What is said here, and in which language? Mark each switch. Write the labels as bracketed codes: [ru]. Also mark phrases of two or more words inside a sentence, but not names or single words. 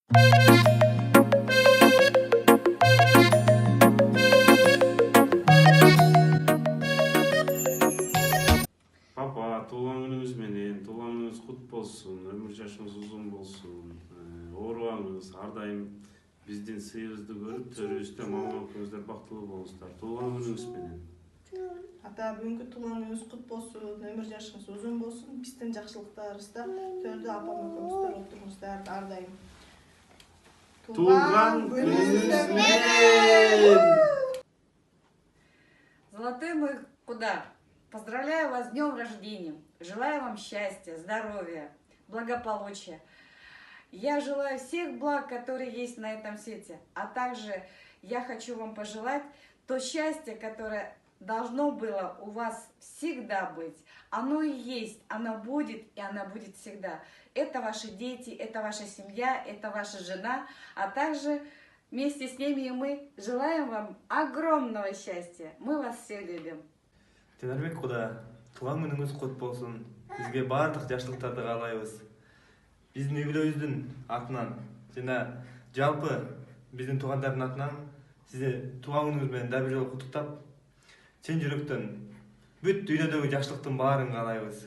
[ky] Папа, туулган күнүңүз менен, туулган күнүңүз кут болсун, өмүр жашыңыз узун болсун. Оорубаңыз, ар дайым биздин сыйыбызды көрүп, төрүбүздө мамалыкыңыздар бактылуу болуңуздар. Туулган күнүңүз менен. Ата, бүгүнкү туулган күнүңүз кут болсун, өмүр жашыңыз узун болсун. Биздин жакшылыктарыбызда төрдө апам экөөңүздөр отуруңуздар ар дайым. Туулган күнүңүз менен! [ru] Золотой мой куда? Поздравляю вас с днем рождения. Желаю вам счастья, здоровья, благополучия. Я желаю всех благ, которые есть на этом свете. А также я хочу вам пожелать то счастье, которое должно было у вас всегда быть. Оно и есть, оно будет, и оно будет всегда. Это ваши дети, это ваша семья, это ваша жена, а также вместе с ними и мы желаем вам огромного счастья. Мы вас все любим. [ky] Жанарбек куда, туулган күнүңүз кут болсун. Сизге баардык жакшылыктарды каалайбыз. Биздин үй бүлөбүздүн атынан жана жалпы биздин туугандардын атынан сизди туулган күнүңүз менен дагы бир жолу куттуктап, чын жүрөктөн бүт дүйнөдөгү жакшылыктын баарын каалайбыз.